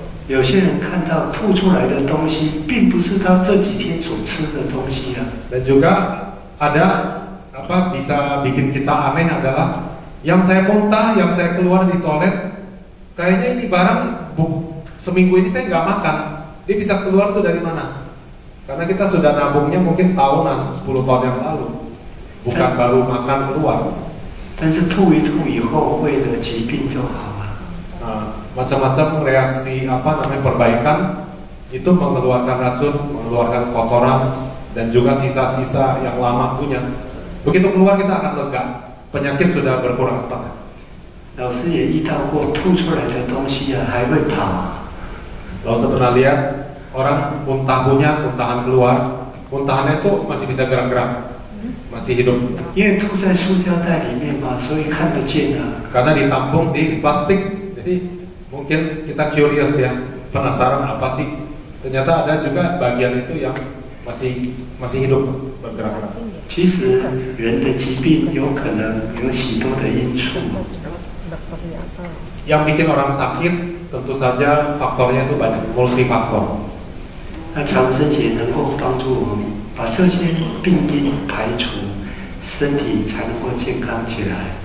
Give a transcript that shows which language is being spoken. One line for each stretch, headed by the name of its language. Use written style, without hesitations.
Chinese: 有些人看到吐出来的东西，并不是他这几天所吃的东西啊。
Indonesian: Dan juga ada bisa bikin kita aneh adalah yang saya muntah, yang saya keluar di toilet, kayaknya ini barang seminggu ini saya nggak makan. Dia bisa keluar tuh dari mana? Karena kita sudah nabungnya mungkin tahunan, 10 tahun yang lalu, bukan baru makan keluar.
Chinese: 但是吐一吐以后，胃的疾病就好了。
Indonesian: Macam-macam reaksi perbaikan itu mengeluarkan racun, mengeluarkan kotoran dan juga sisa-sisa yang lama punya. Begitu keluar kita akan lega, penyakit sudah berkurang setengah.
Chinese: 老师也遇到过吐出来的东西啊，还会跑。
Indonesian: Lalu pernah lihat orang muntahan keluar, muntahannya itu masih bisa gerak-gerak, masih hidup.
Chinese: 因为吐在塑胶袋里面嘛，所以看得见啊。
Indonesian: Karena ditampung di plastik, jadi mungkin kita curious ya, penasaran apa sih? Ternyata ada juga bagian itu yang masih hidup bergerak-gerak.
Chinese: 其实人的疾病有可能有许多的因素。
Indonesian: Yang bikin orang sakit tentu saja faktornya itu banyak, multifaktor.
Chinese: 那长生节能够帮助我们把这些病因排除，身体才能够健康起来。